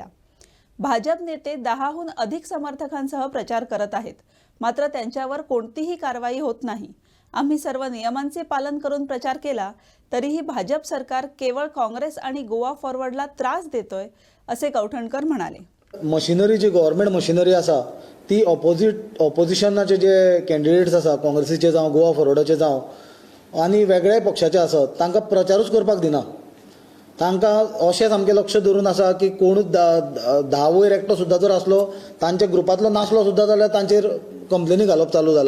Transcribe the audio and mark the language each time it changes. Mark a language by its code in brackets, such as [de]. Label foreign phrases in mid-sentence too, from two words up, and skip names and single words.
[mr] भाजप नेते 10हून अधिक समर्थकांसह प्रचार करत आहेत, मात्र त्यांच्यावर कोणतीही कारवाई होत नाही. आम्ही सर्व नियमांचे पालन करून प्रचार केला तरीही भाजप सरकार केवळ काँग्रेस आणि गोवा फॉरवर्डला त्रास देतोय, असे कौठणकर म्हणाले. [kok] मशिनरी जी [en] government machinery [kok] आसा ती ऑपोजिशनाचे जे कॅन्डिडेट्स आसा, काँग्रेसीचे जावं गोवा फॉरवर्डाचे जावं आनी वेगळ्या पक्षाचे आसत, तांकां प्रचारूच करपाक दिना. तांकां अशें सामकें लक्ष धरून आसा की कोणूच 10 वयर एकटो सुद्दां जर आसलो, तांच्या ग्रुपांतलो नासलो सुद्दां जाल्यार तांचेर कंप्लेनी घालप चालू जाला.